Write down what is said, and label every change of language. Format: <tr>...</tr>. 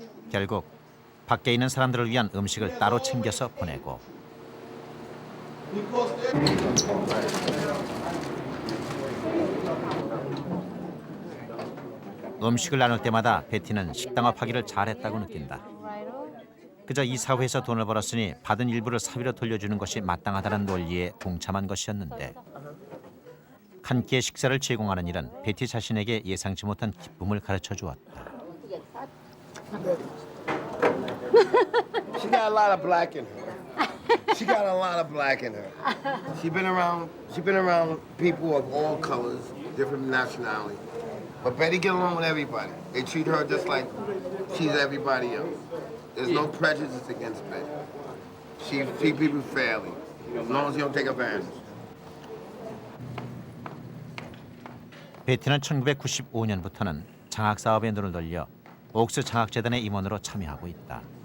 <ko>결국 밖에 있는 사람들을 위한 음식을 따로 챙겨서 보내고 음식을 나눌 때마다 베티는 식당업하기를 잘했다고 느낀다. 그저 이 사회에서 돈을 벌었으니 받은 일부를 사비로 돌려주는 것이 마땅하다는 논리에 동참한 것이었는데 한 끼의 식사를 제공하는 일은 베티 자신에게 예상치 못한 기쁨을 가르쳐 주었다.</ko> <en>She got a lot of black in her. She got a lot of black in her. She's been around people of all colors, different nationalities. But Betty get along with everybody. They treat her just like she's everybody else. There's no prejudice against Betty. She treats people fairly, as long as you don't take advantage.</en> <ko>베티는 1995년부터는 장학 사업에 눈을 돌려 옥스 장학재단의 임원으로 참여하고 있다.</ko>